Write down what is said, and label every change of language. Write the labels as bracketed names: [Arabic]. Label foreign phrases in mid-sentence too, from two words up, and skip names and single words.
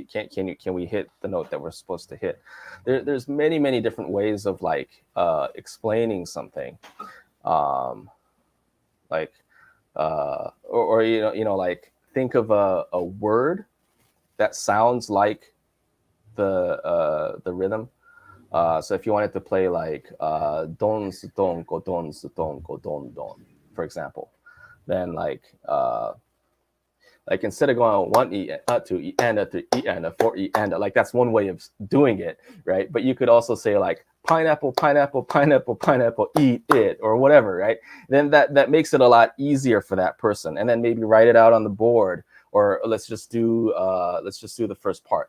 [English] Can we hit the note that we're supposed to hit? There's many different ways of like explaining something. Like or you know like think of a word that sounds like the rhythm. So if you wanted to play like don su don go don su don go don don, for example, then like instead of going 1E, 2E, and 3E, and 4E, and like that's one way of doing it, right? But you could also say like pineapple, pineapple, pineapple, pineapple, eat it, or whatever, right? Then that makes it a lot easier for that person. And then maybe write it out on the board, or let's just do the first part.